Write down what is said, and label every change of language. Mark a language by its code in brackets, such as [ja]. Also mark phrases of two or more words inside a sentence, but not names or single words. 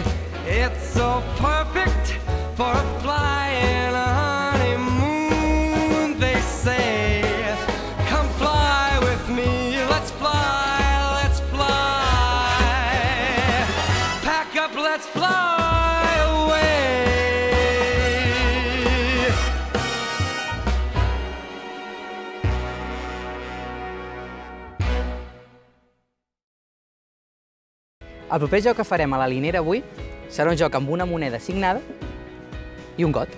[en] It's so perfect for a flying honeymoon, they say. Come fly with me, let's fly, let's fly. Pack up, let's fly away. [ca] El proper joc que farem a la Linera avui serà un joc amb una moneda signada i un got.